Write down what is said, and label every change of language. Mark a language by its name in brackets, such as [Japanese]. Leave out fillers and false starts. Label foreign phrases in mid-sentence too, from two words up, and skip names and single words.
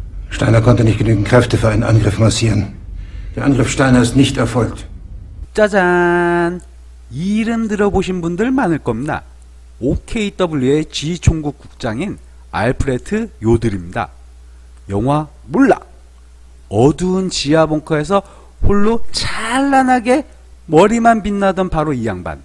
[German] Steiner konnte nicht genügend Kräfte für einen Angriff massieren. Der Angriff Steiner ist nicht erfolgt. [Korean] 짜잔! 이 이름 들어보신 분들 많을 겁니다. OKW의 지총국 국장인 알프레트 요들입니다. 영화 몰라! 어두운 지하 벙커에서 홀로 찬란하게 머리만 빛나던 바로 이 양반.